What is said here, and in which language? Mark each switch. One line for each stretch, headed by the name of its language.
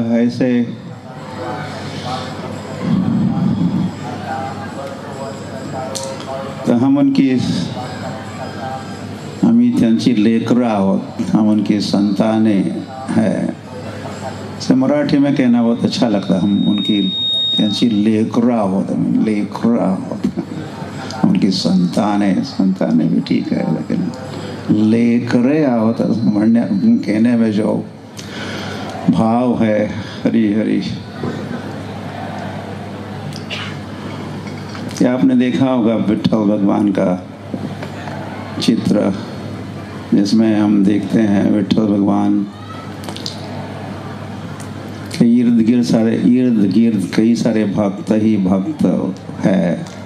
Hindi: ऐसे तो हम उनकी
Marathi: त्यांची लेकरं आहोत,
Hindi: हम उनकी संतानें हैं। से मराठी में कहना बहुत अच्छा लगता है। हम उनकी
Marathi: त्यांची लेकरं आहोत, लेकरं आहोत।
Hindi: उनकी संतानें भी ठीक है, लेकिन
Marathi: लेकरे आहोत म्हणने
Hindi: कहने में जो भाव है। हरी हरी। क्या आपने देखा होगा विठल भगवान का चित्र, जिसमें हम देखते हैं विठल भगवान के इर्द गिर्द कई सारे भक्त ही भक्त है।